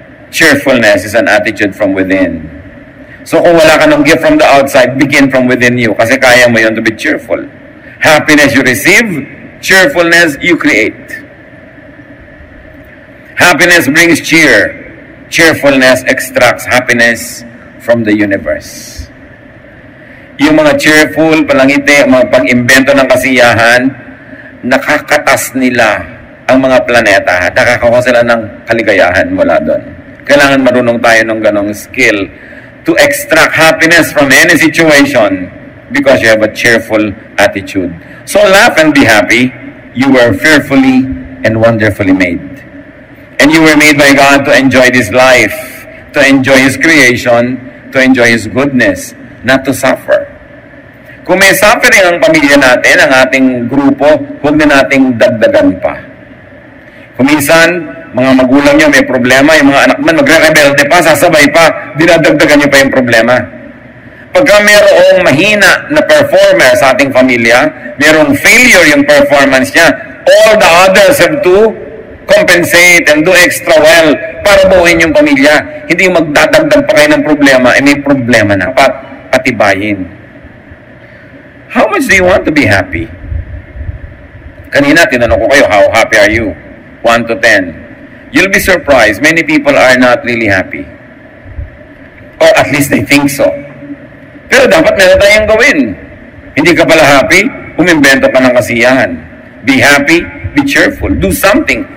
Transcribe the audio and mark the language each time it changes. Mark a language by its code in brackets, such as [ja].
[en] Cheerfulness is an attitude from within. [tl] So kung wala ka ng [en] gift from the outside, begin from within you. [tl] Kasi kaya mo yun [en] to be cheerful. Happiness you receive, cheerfulness you create. Happiness brings cheer. Cheerfulness extracts happiness from the universe. [tl] Yung mga cheerful, palangiti, mga pag-imbento ng kasiyahan, nakakatas nila ang mga planeta. Nakakakuha sila ng kaligayahan mula doon. Kailangan marunong tayo ng ganong [en] skill to extract happiness from any situation because you have a cheerful attitude. So laugh and be happy. You were fearfully and wonderfully made. And you were made by God to enjoy this life, to enjoy His creation, to enjoy His goodness, not to suffer. [tl] Kung may suffering ang pamilya natin, ang ating grupo, huwag na nating dagdagan pa. Kung minsan, mga magulang nyo may problema, yung mga anak man magre-rebelde pa, sasabay pa, dinadagdagan nyo pa yung problema. Pagka mayroong mahina na performer sa ating pamilya, mayroong failure yung performance niya, [en] all the others have to compensate and do extra well [tl] para buuin yung pamilya. Hindi yung magdadagdag pa kayo ng problema, may problema na, patibayin. [en] How much do you want to be happy? [tl] Kanina, tinanong ko kayo, [en] how happy are you? 1 to 10. You'll be surprised. Many people are not really happy. Or at least they think so. [tl] Pero dapat meron tayong gawin. Hindi ka pala happy, umimbento ka ng kasiyahan. [en] Be happy, be cheerful, do something.